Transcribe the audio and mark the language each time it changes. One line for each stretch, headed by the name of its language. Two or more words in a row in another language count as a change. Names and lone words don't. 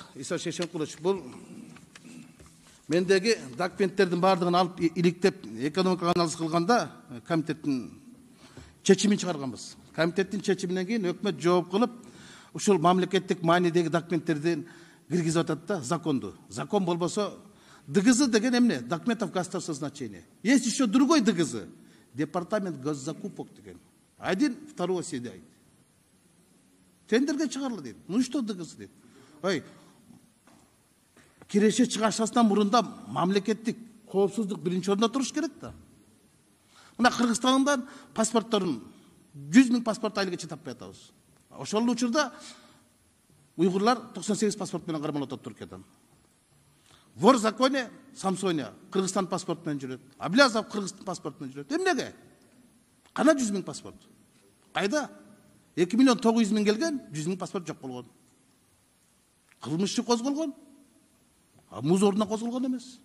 Kyrgyz: Иса Шешенкулович, бул мендеги документтердин баардыгын алып иликтеп экономика анализ кылганда комитеттин чечимин чыгарганбыз. Комитеттин чечиминен кийин өкмөт жооп кылып, ушул мамлекеттик маанидеги документтердин киргизип атат да законду. Закон болбосо ДГЗ деген эмне?
Russian: Документов государственного значения. Есть еще другой ДГЗ. Департамент госзакупок деген. Один второго седает.
Kyrgyz: Тендерге чыгарылды дейт.
Russian: Ну что ДГЗ дейт?
Kyrgyz: Ой, киреше чыгашасынан мурунда мамлекеттик коопсуздук биринчи орунда туруш керек да. Мына Кыргызстандан паспортторун 100 000 паспорт айлыгыча таппай атабыз. Ошол учурда уйгурлар 98 паспорт менен кармалып атат Түркиядан.
Russian: Вор в законе
Kyrgyz: Самсоня Кыргызстан паспорт менен жүрөт. Аблязов Кыргызстан паспорт менен жүрөт. Эмнеге? Кана 100 000 паспорт? Кайда? 2 900 000 келген, 100 000 паспорт жок болгон. Кылмыш иши козголгон. Муз ордуна козголгон эмес.